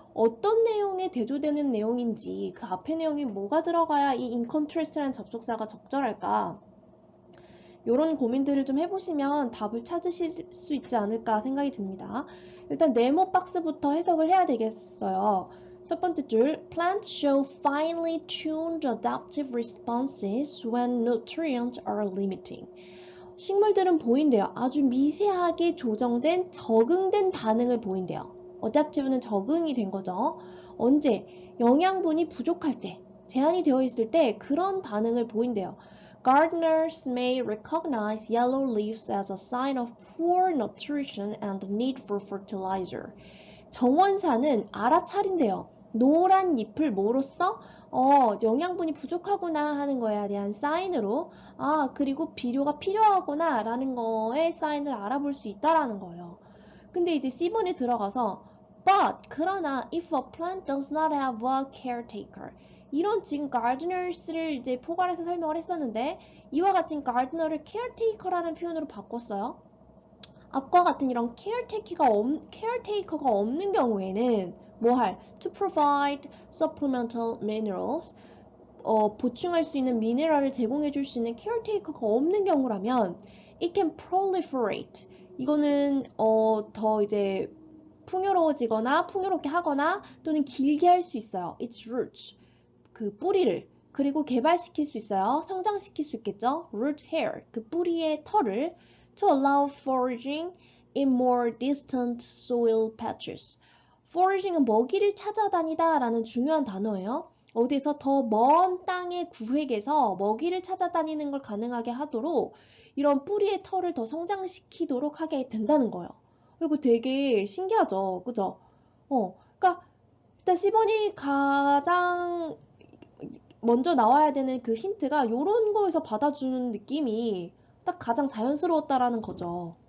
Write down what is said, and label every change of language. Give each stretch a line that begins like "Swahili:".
Korean: 어떤 내용에 대조되는 내용인지 그 앞에 내용이 뭐가 들어가야 이 in contrast라는 접속사가 적절할까. 이런 고민들을 좀 해보시면 답을 찾으실 수 있지 않을까 생각이 듭니다. 일단 네모 박스부터 해석을 해야 되겠어요.
English: 첫 번째 줄, plants show finely tuned adaptive responses when nutrients are limiting.
Korean: 식물들은 보인대요. 아주 미세하게 조정된, 적응된 반응을 보인대요. adaptive는 적응이 된 거죠. 언제? 영양분이 부족할 때, 제한이 되어 있을 때 그런 반응을 보인대요.
English: Gardeners may recognize yellow leaves as a sign of poor nutrition and the need for fertilizer.
Korean: 정원사는 알아차린대요. 노란 잎을 뭐로써? 영양분이 부족하구나 하는 거에 대한 사인으로, 그리고 비료가 필요하구나 라는 거에 사인을 알아볼 수 있다라는 거예요. 근데 이제 C번에 들어가서 그러나
English: if a plant does not have a caretaker,
Korean: 이런 지금 gardeners를 이제 포괄해서 설명을 했었는데 이와 같은 gardener를 caretaker라는 표현으로 바꿨어요. 앞과 같은 이런 caretaker가 없는 경우에는
English: to provide supplemental minerals,
Korean: 보충할 수 있는 미네랄을 제공해 줄 수 있는 caretaker가 없는 경우라면
English: it can proliferate.
Korean: 이거는 더 이제 풍요롭게 하거나 또는 길게 할 수 있어요.
English: its roots.
Korean: 그 뿌리를. 그리고 개발시킬 수 있어요. 성장시킬 수 있겠죠. root hair. 그 뿌리의 털을
English: to allow foraging in more distant soil patches.
Korean: foraging은 먹이를 찾아다니다 라는 중요한 단어예요. 어디서 더 먼 땅의 구획에서 먹이를 찾아다니는 걸 가능하게 하도록 이런 뿌리의 털을 더 성장시키도록 하게 된다는 거예요. 이거 되게 신기하죠? 그죠? 그러니까 일단 10번이 가장 먼저 나와야 되는 그 힌트가 이런 거에서 받아주는 느낌이 딱 가장 자연스러웠다라는 거죠.